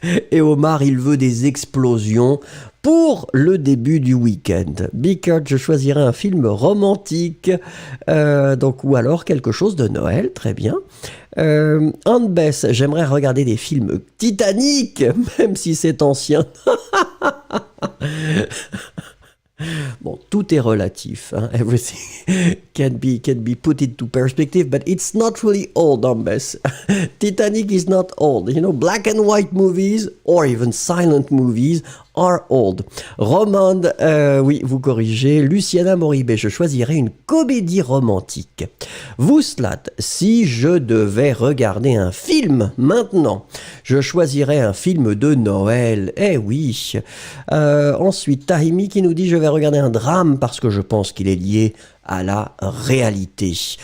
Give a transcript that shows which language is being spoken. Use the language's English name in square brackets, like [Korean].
[French] Et Omar, il veut des explosions pour le début du week-end. Bickert, je choisirai un film romantique, ou alors quelque chose de Noël, très bien. Anne-Bess, j'aimerais regarder des films Titanic, même si c'est ancien. Bon, tout est relatif. Hein? [English] Everything can be put into perspective, but it's not really old, Ambes. Titanic is not old. You know, black and white movies or even silent movies are old. [French] Romande, oui, vous corrigez. Luciana Moribé, je choisirais une comédie romantique. Vouslat, si je devais regarder un film maintenant, je choisirais un film de Noël. Eh oui. Ensuite, Tahimi qui nous dit, je vais regarder un drame parce que je pense qu'il est lié à la réalité.